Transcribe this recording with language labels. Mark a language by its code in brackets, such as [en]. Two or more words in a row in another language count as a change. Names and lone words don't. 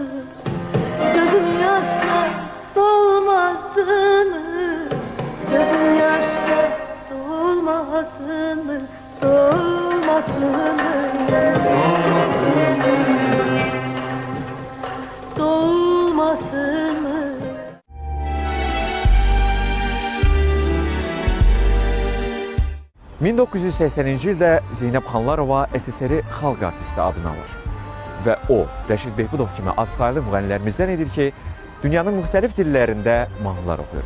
[az] Gözüm yaşla dolmasın mı? Gözüm yaşla dolmasın mı? Dolmasın mı? Dolmasın mı? 1980-ci ildə Zeynəb Xanlarova SSR xalq artisti adını alır. Və o, Rəşid Behbudov kimi azsaylı müğənnilərimizdən edir ki, dünyanın müxtəlif dillərində mahnılar oxuyur.